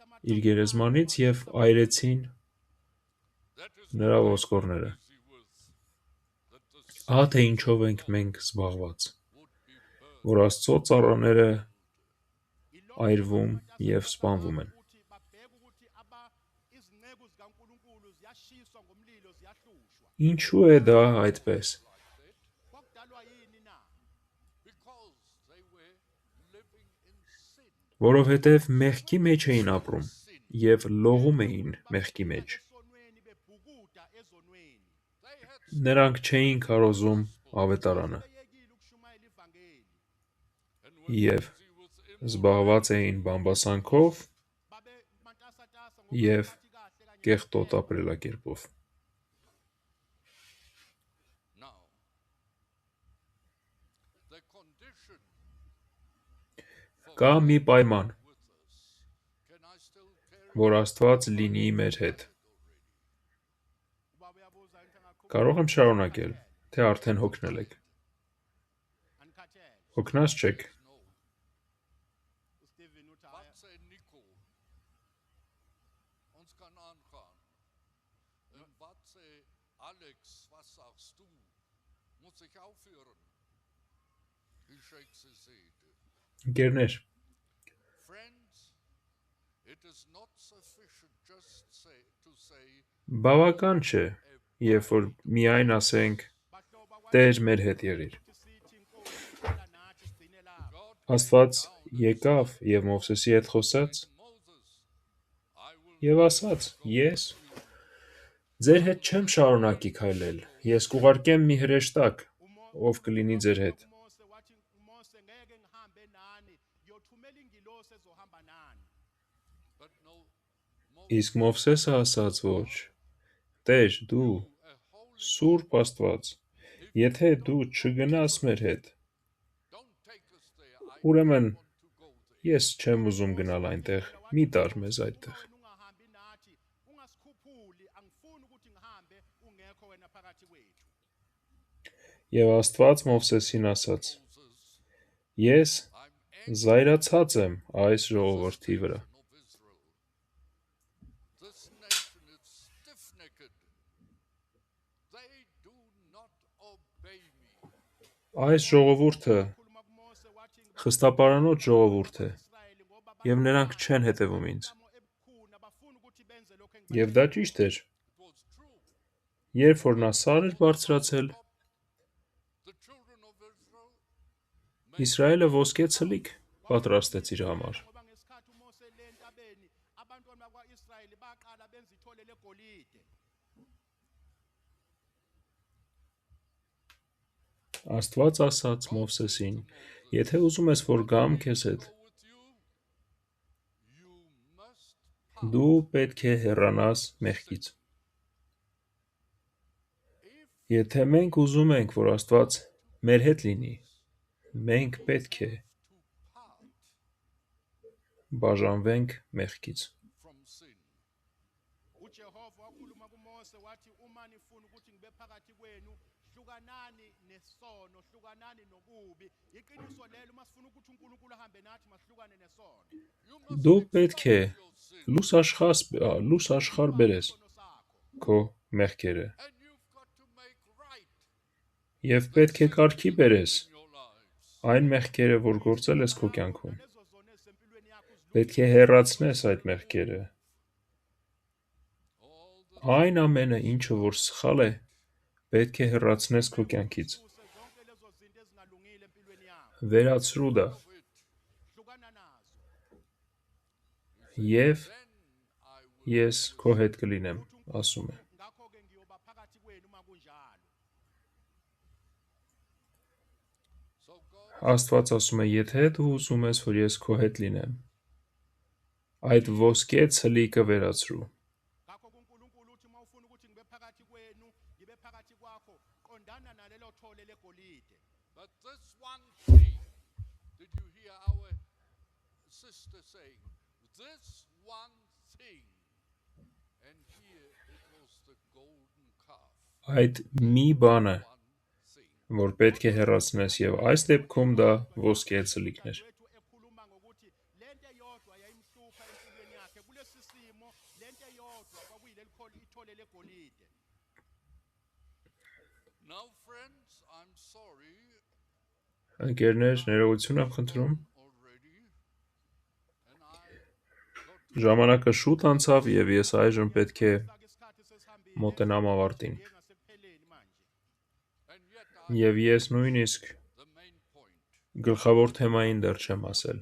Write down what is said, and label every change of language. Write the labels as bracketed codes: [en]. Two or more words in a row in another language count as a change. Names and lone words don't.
[hy] իր գերեզմանից եւ այրեցին [en] That is [hy] նրա ոսկորները։ [en] busy with, that the [hy] Ահա թե ինչով ենք մենք զբաղված, [en] would be burned. [hy] որ Աստծո ծառաները այրվում եւ սպանվում են։ [zu] ukuthi babheke ukuthi izinceku zikaNkulunkulu ziyashiswa ngomlilo ziyahlushwa. [hy] Ինչու է դա այդպես։ [zu] Kwakudalwa yini na? [en] Because they were living in sin. [hy] Որովհետև մեղքի մեջ էին ապրում եւ լողում էին մեղքի մեջ։ [zu] Esonweni bebhukuda ezonweni. [en] They had [hy] Նրանք չէին քարոզում ավետարանը [zu] Beyekile ukushumayela ivangeli. [en] and were [hy] եւ [en] busy with [hy] զբաղված էին բամբասանքով [zu] Babe matasatasa [hy] եւ [zu] kahle kanye [hy] կեղտոտ ապրելակերպով։ [en] now. The condition [hy] Կա մի պայման, [en] with us. Can I still carry [hy] որ Աստված լինի մեր հետ։ [zu] ubaba uyabuza into engaqhubeka [hy] Կարող եմ շարունակել, թե արդեն հոգնել եք։ [zu] anikhathele. [hy] Հոգնած չեք։ [en] no? [zu] uSteven uthi [nl] Wat zei Nico? Ons kan aangaan. En wat zei Alex? [de] Wat sagst du? [nl] Moet ik aufhören? [en] He shakes his head. [hy] Ընկերներ, [en] Friends, it is not sufficient just to say [hy] բավական չէ, երբ որ միայն ասենք [zu] bahlobo [hy] Տեր մեր հետ եղիր։ [zu] sithi inkosi ihlala nathi sigcine lapha. [en] God [hy] Աստված եկավ եւ Մովսեսի հետ խոսեց [en] Moses, I will [hy] եւ ասաց. Ես ձեր հետ չեմ շարունակի քայլել։ Ես կուղարկեմ մի հրեշտակ, ով կլինի ձեր հետ։ [zu] Mose wathi Mose ngeke ngihambe nani ngiyothumela ingilosi ezohamba nani. [en] but no more [hy] Իսկ Մովսեսը ասաց, ոչ, Տեր, դու [en] a holy [hy] Սուրբ Աստված, եթե դու չգնաս մեր հետ, [en] don't take us there. I [hy] ուրեմն [en] want to go there. [hy] ես չեմ ուզում գնալ այնտեղ։ Մի տար մեզ այդտեղ։ [zu] Wena ungahambi nathi ungasikhuphuli angifuni ukuthi ngihambe ungekho wena phakathi kwethu. [hy] Եվ Աստված Մովսեսին ասաց. [en] Moses, [hy] Ես [en] I'm angry [hy] զայրացած եմ այս ժողովրդի վրա։ [en] of Israel. This nation is stiff-necked. They do not obey me. [hy] Այս ժողովուրդը խստապարանոց ժողովուրդ է, եւ նրանք չեն հետևում ինձ։ Եվ դա ճիշտ էր, [en] It was true. [hy] երբ որ նա սար էր բարձրացել, [en] The children of Israel [hy] Իսրայելը ոսկե ցլիկ պատրաստեց իր համար։ [zu] ngoba ngesikhathi uMose le entabeni abantwana bakwa-Israyeli baqala benza ithole legolide. [hy] Աստված ասաց Մովսեսին. եթե ուզում ես, որ գամ քեզ հետ, [en] go with you, you must part. [hy] դու պետք է հեռանաս մեղքից։ Եթե մենք ուզում ենք, որ Աստված մեր հետ լինի, մենք պետք է [en] part [hy] բաժանվենք մեղքից։ [en] from sin. [zu] uJehova wakhuluma kuMose wathi uma nifuna ukuthi ngibe phakathi kwenu hlukanani nesono hlukanani nokubi iqiniso lelo uma sifuna ukuthi uNkulunkulu ahambe nathi masihlukane nesono [en] You must [hy] Դու պետք է [en] your sin, [hy] լույս աշխարհ բերես [zu] isono sakho [hy] քո մեղքերը [en] and you've got to make right [hy] եւ պետք է կարգի բերես [en] in your lives. [hy] այն մեղքերը, որ գործել ես քո կյանքում։ [zu] lezo zona ezempilweni yakho [hy] Պետք է հեռացնես այդ մեղքերը։ [en] All the [hy] Այն ամենը, ինչը որ սխալ է, պետք է հեռացնես քո կյանքից։ [zu] zonke lezo zinto ezingalungile empilweni yakho [hy] Վերացրու դա [en] of it, [zu] hlukana nazo [hy] եւ [en] then I will. [hy] ես քո հետ կլինեմ, ասում է։ [zu] ngakho ke ngiyoba phakathi kwenu uma kunjalo [en] So God [hy] Աստված ասում է, եթե դու ուզում ես, որ ես քո հետ լինեմ, այդ ոսկե ցլիկը վերացրու։ [zu] ngakho kuNkulunkulu uthi uma ufuna ukuthi ngibe phakathi kwenu ngibe phakathi kwakho qondana nalelo thole legolide [en] But this one thing, did you hear our sister saying? This one thing. And here it was the golden calf. [hy] Այդ մի բանը, [en] One thing. [hy] որ պետք է հեռացնես եւ այս դեպքում դա ոսկե ցլիկն էր։ [zu] wethu ekhuluma ngokuthi lento eyodwa yayimhlupha empilweni yakhe kulesi simo lento eyodwa kwakuyileli ithole legolide [en] Now, friends, I'm sorry [hy] Ընկերներ, ներողություն եմ խնդրում։ [en] already. And I got [hy] Ժամանակը շուտ անցավ եւ ես այժմ պետք է [zu] Sake isikhathi sesihambile [hy] մոտենամ ավարտին։ [zu] njengasekupheleni manje [en] and yet I [hy] Եվ ես նույնիսկ [en] the main point. [hy] գլխավոր թեմային դեռ չեմ ասել։